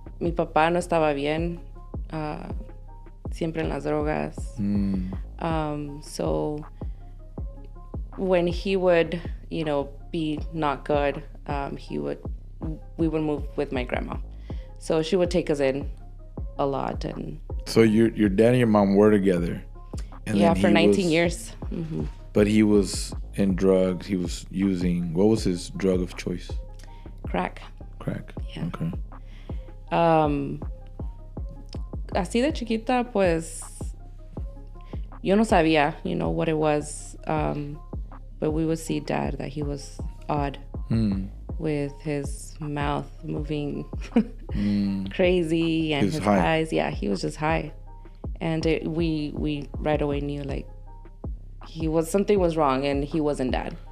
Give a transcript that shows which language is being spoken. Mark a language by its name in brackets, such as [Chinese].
[Spanish] Mi papá no estaba bien, siempre en las drogas. [English] So when he would, be not good, we would move with my grandma. So she would take us in a lot. And so your dad and your mom were together? And yeah, for 19 years. Mm-hmm. But he was in drugs. He was using, what was his drug of choice? Crack. Yeah. Okay. [Spanish] Así de chiquita, pues, yo no sabía, [English] what it was. But we would see Dad that he was odd. With his mouth moving crazy and his eyes. Yeah, he was just high. And we right away knew something was wrong and he wasn't Dad.